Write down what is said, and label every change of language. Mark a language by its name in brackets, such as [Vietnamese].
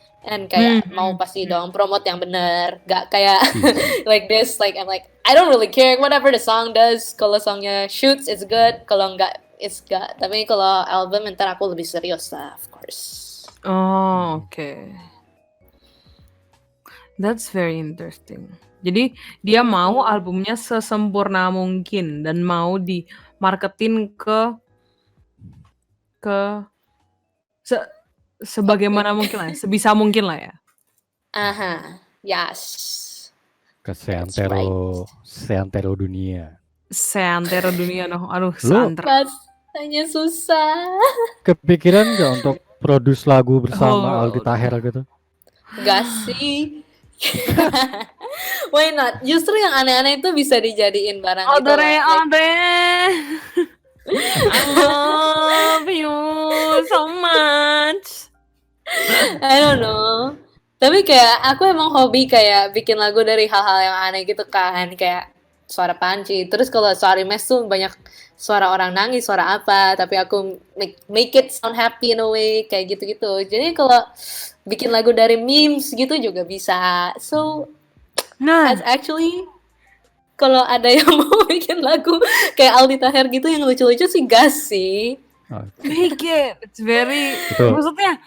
[English] And [Indonesian] kayak mau pasti dong [English] promote [Indonesian] yang bener, gak kayak [English] like this, like I'm like I don't really care whatever the song does. [Indonesian] Kalau songnya [English] shoots it's good, [Indonesian] kalau enggak it's gak. Tapi kalau album ntar aku lebih serius lah, [English] of course. Oh, okay. That's very interesting. [Indonesian] Jadi dia mau albumnya sesempurna mungkin dan mau dimarketin ke sebagaimana mungkin lah, sebisa mungkin lah ya. [English] Aha, yes. [Indonesian] Ke [English] That's [Indonesian] seantero dunia. Seantero dunia noh, aduh Lu seantero. Bahasanya susah. kepikiran nggak untuk produce lagu bersama Oh, Aldi Taher gitu? Gak sih. [English] Why not? [Indonesian] Justru yang aneh-aneh itu bisa dijadiin barang gitu loh. [English] Audrey, I love you so much. I don't know. [Indonesian] Tapi kayak aku emang hobi kayak bikin lagu dari hal-hal yang aneh gitu kan. Kayak suara panci. Terus kalau suara mes tuh banyak suara orang nangis, suara apa. Tapi aku [English] make it sound happy in a way. [Indonesian] Kayak gitu-gitu. Jadi kalau bikin lagu dari memes gitu juga bisa. [English] So, that's actually [Indonesian] kalau ada yang mau bikin lagu kayak Aldi Taher gitu yang lucu-lucu sih gas sih. [English] Make it. It's very [Indonesian] maksudnya